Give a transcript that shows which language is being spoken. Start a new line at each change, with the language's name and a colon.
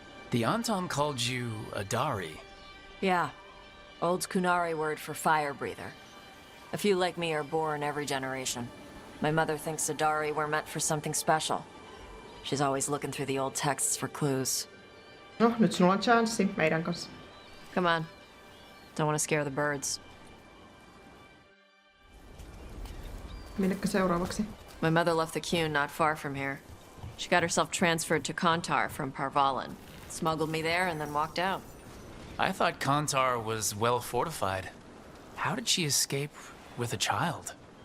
English: The Antam called you a Dari. Yeah. Old Kunari word for fire breather. A few like me are born every generation. My mother thinks the Dari were meant for something special. She's always looking through the old texts for clues.
Finnish: No, nyt sinulla on chanssi meidän kanssa.
English: Come on. Don't want to scare the birds.
Finnish: Minnekä seuraavaksi?
English: My mother left the Qun not far from here. She got herself transferred to Kantar from Parvalan. Smuggled me there and then walked out. I thought Kantar was well fortified. How did she escape with a child?